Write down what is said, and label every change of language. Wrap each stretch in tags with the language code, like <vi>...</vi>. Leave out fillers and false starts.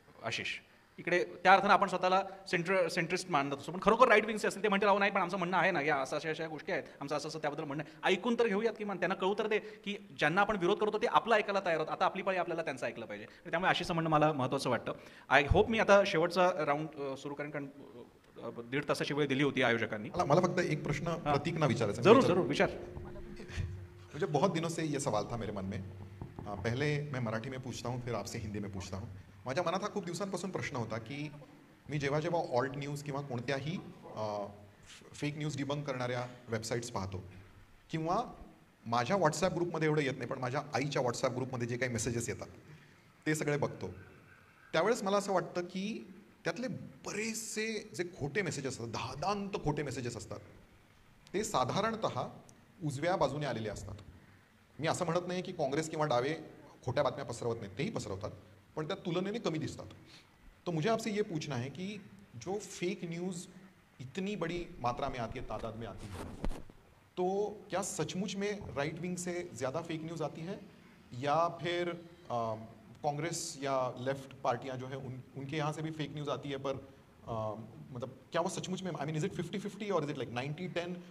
<mr>आशिष इकडे त्या अर्थानं आपण स्वतःला सेंट्रिस्ट मानत असतो, पण खरोखर राईट विंगचे असतील ते म्हणतील अहो नाही पण आमचं म्हणणं आहे ना, या असं अशा गोष्टी आहेत, आमचं असं त्याबद्दल म्हणणं आहे, ऐकून तर घेऊयात की त्यांना कळू तर दे की ज्यांना आपण विरोध करतो ते आपलं ऐकायला तयार होतं, आता आपली पाळी आपल्याला त्यांचं ऐकलं पाहिजे. त्यामुळे आशिषचं म्हणणं मला महत्त्वाचं वाटतं. आय होप मी आता शेवटचा राऊंड सुरू करेन, कारण 1.5 तासाची वेळ दिली होती आयोजकांनी. मला फक्त एक प्रश्न प्रतीकना विचारायचा. जरूर विचार.</mr> <hi>मुझे बहुत दिनों से ये सवाल था मेरे मन में. पहले मैं मराठी में पूछता हूँ, फिर आपसे हिंदी में पूछता हूँ.</hi> <mr>माझ्या मनात हा खूप दिवसांपासून प्रश्न होता की मी जेव्हा जेव्हा ऑल्ट न्यूज किंवा कोणत्याही फेक न्यूज डिबंक करणाऱ्या वेबसाईट्स पाहतो किंवा माझ्या व्हॉट्सॲप ग्रुपमध्ये एवढं येत नाही, पण माझ्या आईच्या व्हॉट्सॲप ग्रुपमध्ये जे काही मेसेजेस येतात ते सगळे बघतो. त्यावेळेस मला असं वाटतं की त्यातले बरेचसे जे खोटे मेसेजेस असतात, दादांत खोटे मेसेजेस असतात, ते साधारणतः उजव्या बाजूने आलेले असतात. मी असं म्हणत नाही की काँग्रेस किंवा डावे खोट्या बातम्या पसरवत नाहीत, तेही पसरवतात, पण त्या तुलनेने कमी दिसतात.</mr> <hi>तो मुझे आपसे ये पूछना है कि जो फेक न्यूज़ इतनी बड़ी मात्रा में आती है, तादाद में आती है, तो क्या सचमुच में राइट विंग से ज़्यादा फेक न्यूज़ आती है या फिर कांग्रेस या लेफ्ट पार्टियां जो है उनके यहाँ से भी फेक न्यूज़ आती है, पर मतलब क्या वो सचमुच में, आई मीन,</hi> <en>is it 50-50</en> <hi>और</hi> <en>Is it like 90-10?</en>